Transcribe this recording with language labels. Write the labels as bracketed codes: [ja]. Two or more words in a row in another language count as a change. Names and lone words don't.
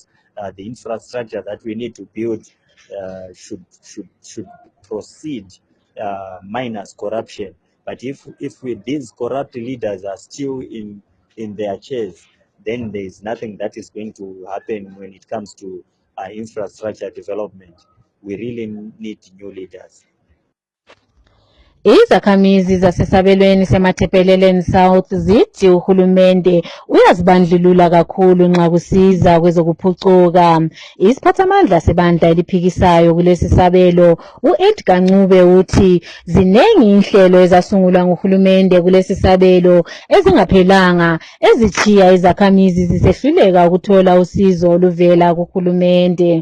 [en] The infrastructure that we need to build should proceed minus corruption. But if these corrupt leaders are still in their chairs, then there is nothing that is going to happen when it comes to infrastructure development. We really need new leaders. [nd] Izakhamizi zasesabelweni semathepeleleni South zithi uhulumende uyazibandlulula kakhulu nxa kusiza kwezokuphucuka. Isiphathamandla sebandla eliphikisayo kulesi sabelo u-Edgar Ncube uthi zinengi inhlelo ezasungulwa nguhulumende kulesi sabelo ezingaphelanga ezichiya izakhamizi zisehluleka ukuthola usizo oluvela kuhulumende.